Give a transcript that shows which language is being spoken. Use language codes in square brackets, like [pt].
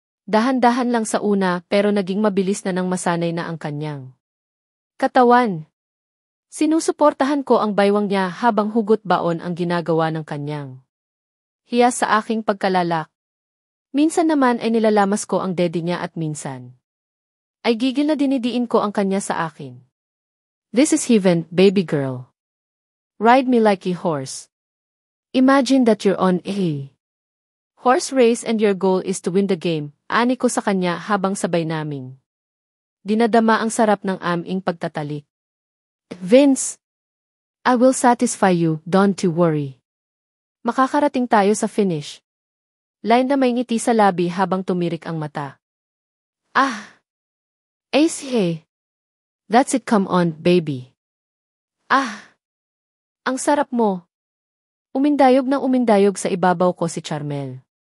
[tl] Dahan-dahan lang sa una pero naging mabilis na nang masanay na ang kanyang katawan. Sinusuportahan ko ang baywang niya habang hugot baon ang ginagawa ng kanyang hiyas sa aking pagkalalak. Minsan naman ay nilalamas ko ang dede niya at minsan ay gigil na dinidiin ko ang kanya sa akin. [en] This is heaven, baby girl. Ride me like a horse. Imagine that you're on a horse race and your goal is to win the game, [tl] ani ko sa kanya habang sabay naming dinadama ang sarap ng aming pagtatalik. [en] Vince, I will satisfy you, don't you worry. [tl] Makakarating tayo sa finish. Line na may ngiti sa labi habang tumirik ang mata. [en] Ace, hey. That's it, come on, baby. [tl] Ang sarap mo. Umindayog ng umindayog sa ibabaw ko si Charmel.